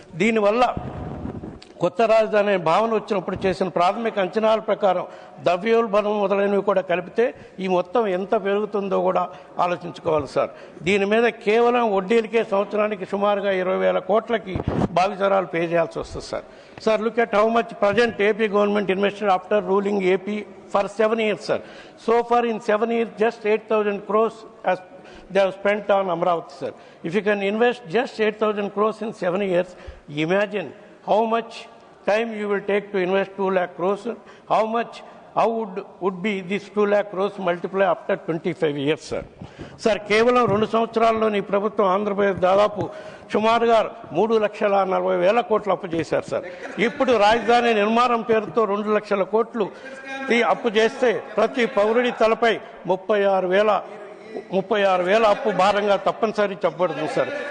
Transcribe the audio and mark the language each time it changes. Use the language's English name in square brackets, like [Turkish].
[Telugu] దీనివల్ల కొత్త రాజధాని భావన వచ్చినప్పుడు చేసిన ప్రాథమిక అంచనాల ప్రకారం ద్రవ్యోల్బణం మొదలైనవి కూడా కలిపితే ఈ మొత్తం ఎంత పెరుగుతుందో కూడా ఆలోచించుకోవాలి సార్. దీని మీద కేవలం వడ్డీలకే సంవత్సరానికి సుమారుగా 20,000 కోట్లకి భావితరాలు పే చేయాల్సి వస్తుంది sir. [English] Sir, look at how much present AP government invested after ruling AP for 7 years, sir. So far in 7 years, just 8,000 crores as they have spent on Amravati, sir. If you can invest just 8,000 crores in 7 years, imagine how much time you will take to invest 2 lakh crores, how would be this 2 lakh crores multiply after 25 years, sir. [Telugu] Sir, కేవలం 2 సంవత్సరాల్లోని ప్రభుత్వం ఆంధ్రప్రదేశ్ దాదాపు సుమారుగా 3,40,000 కోట్లు అప్పు చేశారు sir. ఇప్పుడు రాజధాని నిర్మాణం పేరుతో 2,00,000 కోట్లు అప్పు చేస్తే ప్రతి పౌరుడి తలపై 36,000 అప్పు భారంగా తప్పనిసరి చెప్పబడుతుంది సార్.